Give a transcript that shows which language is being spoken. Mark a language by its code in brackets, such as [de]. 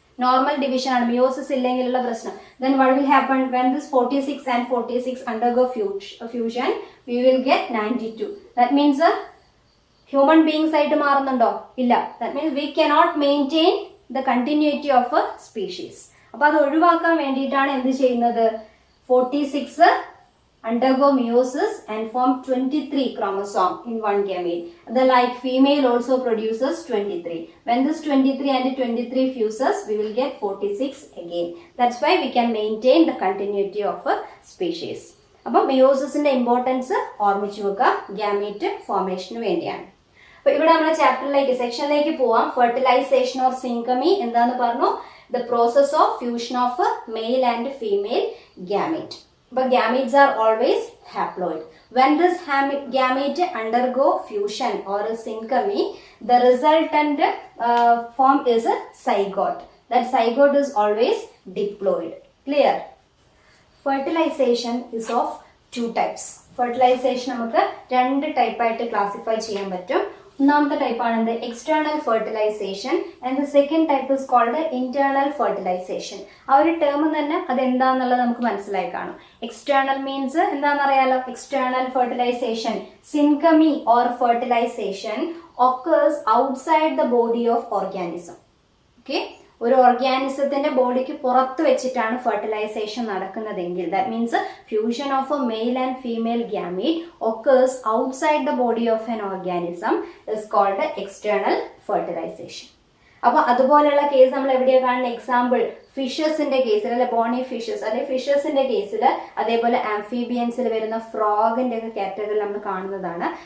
[ml] Normal division ആണ്, meiosis ഇല്ലെങ്കിലുള്ള പ്രശ്നം. [en] Then what will happen when this 46 and 46 undergo fusion? We will get 92. That means human beings [ml] ആയിട്ട് മാറുന്നുണ്ടോ? ഇല്ല. [en] That means we cannot maintain the continuity of a species. [ml] അപ്പൊ അത് ഒഴിവാക്കാൻ വേണ്ടിയിട്ടാണ് എന്ത് ചെയ്യുന്നത്? [en] 46 undergo meiosis and form 23 chromosome in one gamete. The like female also produces 23. When this 23 and 23 fuses, we will get 46 again. That's why we can maintain the continuity of a species. [ml] അപ്പോൾ മെയോസിസിന്റെ importance ഓർമ്മിച്ചു വെക്കുക, gamete ഫോർമേഷന് വേണ്ടിയാണ്. അപ്പൊ ഇവിടെ നമ്മുടെ ചാപ്റ്ററിലേക്ക് സെക്ഷനിലേക്ക് പോവാം. Fertilisation or സിൻകമി എന്താന്ന് പറഞ്ഞു? [en] The process of fusion of male and female gamete. But gametes are always haploid. When this gamete undergo fusion or a synchrony, the resultant form is a zygote. That zygote is always diploid. Clear? Fertilization is of two types. [ml] Fertilization നമുക്ക് രണ്ട് type ആയിട്ട് classify ചെയ്യാൻ പറ്റും. ഒന്നാമത്തെ type ആണ് എന്ത്? [en] External fertilization. And the second type is called internal fertilization. [ml] ആ ഒരു ടേം തന്നെ അത് എന്താന്നുള്ളത് നമുക്ക് മനസ്സിലായി കാണും. External means എന്താണെന്നറിയാലോ? [en] External fertilization, syngamy or fertilization occurs outside the body of organism. Okay? [ml] ഒരു ഓർഗാനിസത്തിന്റെ ബോഡിക്ക് പുറത്ത് വെച്ചിട്ടാണ് fertilisation നടക്കുന്നതെങ്കിൽ, [en] That means fusion of a male and female gamete occurs outside the body of an organism is called external fertilization. [ml] അപ്പൊ അതുപോലെയുള്ള case നമ്മൾ എവിടെയാണ് കാണുന്ന example ഫിഷസിന്റെ കേസിൽ അല്ലെ ബോണി ഫിഷസ് അല്ലെ ഫിഷസിന്റെ കേസിൽ അതേപോലെ ആംഫീബിയൻസിൽ വരുന്ന ഫ്രോഗിന്റെ ഒക്കെ കാറ്റഗറി നമ്മൾ കാണുന്നതാണ്.